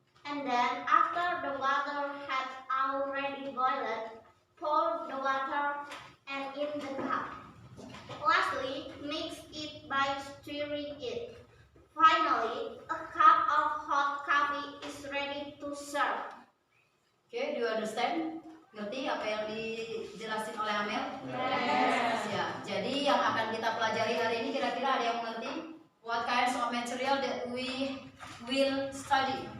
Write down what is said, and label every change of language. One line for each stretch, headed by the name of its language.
English: And then, after the water had already boiled, pour the water and in the cup. Lastly, mix it by stirring it. Finally, a cup of hot coffee is ready to serve. Okay, do you understand?
Indonesian: Ngerti apa yang dijelasin oleh Amel?
English: Yes.
Indonesian: Ya, jadi yang akan kita pelajari hari ini kira-kira ada yang mengerti?
English: What kinds of material that we will study?